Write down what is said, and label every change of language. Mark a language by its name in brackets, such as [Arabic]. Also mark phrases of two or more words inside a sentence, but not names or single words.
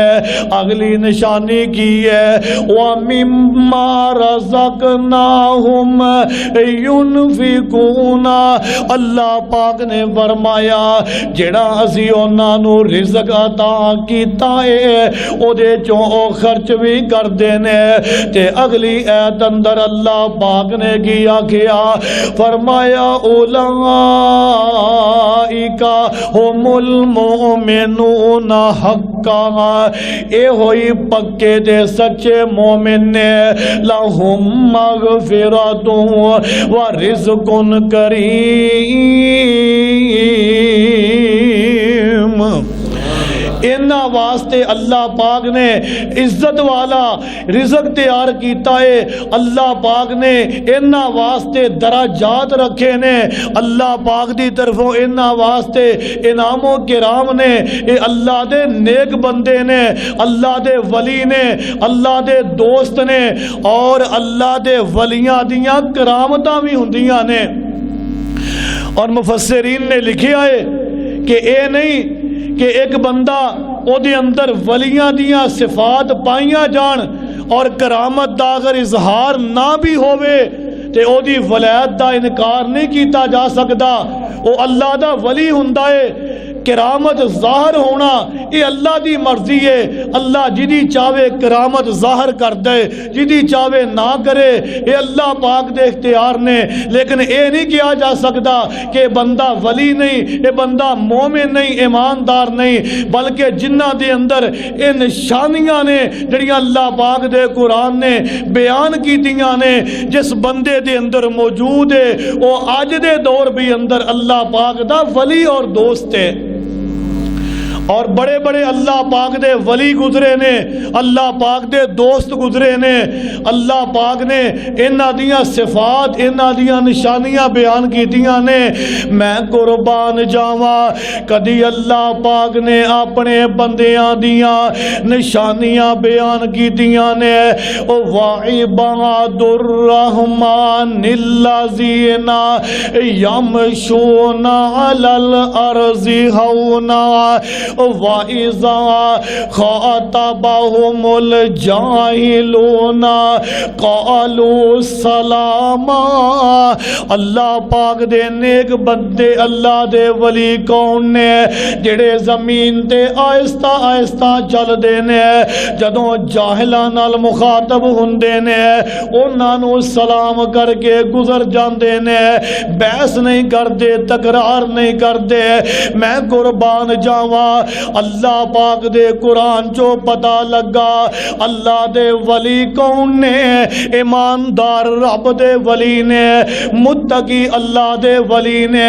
[Punjabi] اگلی نشانی کی ہے [Arabic] وَمِمَّا رَزَقْنَاهُمْ يُنْفِقُونَ، [Punjabi] اللہ پاک نے فرمایا جڑا اسی انہاں نو رزق عطا کیتا ہے او دے چوں خرچ بھی کردے نے۔ تے اگلی ایت اندر اللہ پاک نے کی آکھیا، فرمایا [Arabic] اولئک هم المؤمنون حقا، [Punjabi] اے ہوئی پکے دے سچے مومن نے، [Arabic] لہم مغفرۃ ورزق کریم۔ [Punjabi] انہاں واسطے اللہ پاک نے عزت والا رزق تیار کیتا ہے، اللہ پاک نے انہاں واسطے درجات رکھے نے، اللہ پاک دی طرفوں انہاں واسطے انعام و کرام نے۔ اے اللہ دے نیک بندے نے، اللہ دے ولی نے، اللہ دے دوست نے، اور اللہ دے ولیاں دیاں کرامتاں بھی ہوندیاں نے۔ اور مفسرین نے لکھیا ہے کہ اے نہیں کہ ایک بندہ او دے اندر ولیاں دیاں صفات پائیاں جان اور کرامت دا اگر اظہار نہ بھی ہوئے تے او دی ولایت دا انکار نہیں کیتا جا سکدا۔ او اللہ دا ولی ہوندا ہے کرامت ظاہر ہونا یہ اللہ دی مرضی ہے. اللہ جدی چاہے کرامت ظاہر کر دے, جدی چاہے نہ کرے, یہ اللہ پاک دے اختیار نے. [Urdu] لیکن یہ نہیں کیا جا سکتا [Punjabi] کہ بندہ ولی نہیں, یہ بندہ مومن نہیں, ایماندار نہیں, بلکہ جنہ دے اندر یہ نشانیاں نے جڑیاں اللہ پاک دے قرآن نے بیان کیتیاں نے, جس بندے دے اندر موجود ہے وہ آج دے دور بھی اندر اللہ پاک دا ولی اور دوست ہے. اور بڑے بڑے اللہ پاک دے ولی گزرے نے, اللہ پاک دے دوست گزرے نے. اللہ پاک نے انہاں دیاں صفات, انہاں دیاں نشانیاں بیان کیتیاں نے. میں قربان جاواں کدی اللہ پاک نے اپنے بندیاں دیاں نشانیاں بیان کیتیاں نے. [Arabic] او وعباد الرحمن الذین یمشون علی الارض ہونا وَإِذَا خَاطَبَهُمُ الْجَاهِلُونَ قَالُوا سَلَامًا. [Punjabi] اللہ پاک دے نیک بندے, اللہ دے ولی کون نے جڑے زمین تے آہستہ آہستہ چل دے نے, جدوں جاہلاں نال مخاطب ہوندے نے انہاں نوں سلام کر کے گزر جاندے نے, بحث نہیں کردے, تکرار نہیں کردے. میں قربان جاواں اللہ پاک دے قرآن چو پتہ لگا اللہ دے ولی کون نے, ایماندار رب دے ولی نے, متقی اللہ دے ولی نے.